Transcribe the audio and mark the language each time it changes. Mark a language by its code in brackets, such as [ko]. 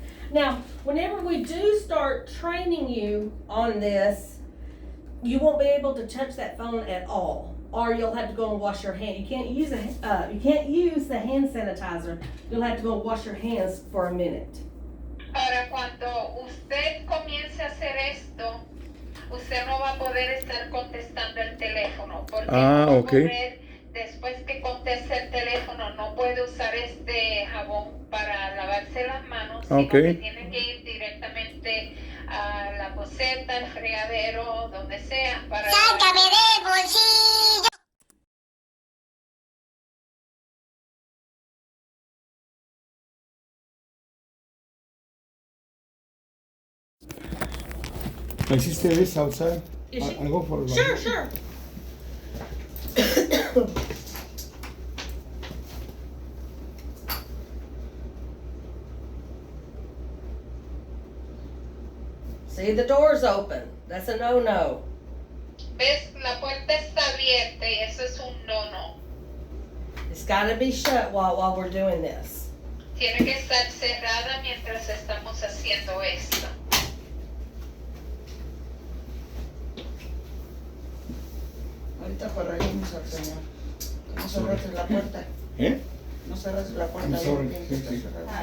[en] Now, whenever we do start training you on this, you won't be able to touch that phone at all, or you'll have to go and wash your hand. You can't use the hand sanitizer. You'll have to go and wash your hands for a minute. [es] Ahora, cuando usted comience a hacer esto, usted no va a poder estar contestando el teléfono, porque no va a poder, después que conteste el teléfono, no puede usar este jabón para lavarse las manos, sino que tiene que ir directamente a la poceta, al fregadero, donde sea, para... ¡Sácame del bolsillo! [en] My sister is outside. Is she? I'll go for a Sure, sure. See, the door's open. That's a no-no. [es] ¿Ves? La puerta está abierta y eso es un no-no. [en] It's got to be shut while we're doing this. [es] Tiene que estar cerrada mientras estamos haciendo esto. Ahorita corregimos al señor. No cerraste la puerta. ¿Eh? No cerraste la puerta. [en] I'm sorry. [es] Bien que está cerrada.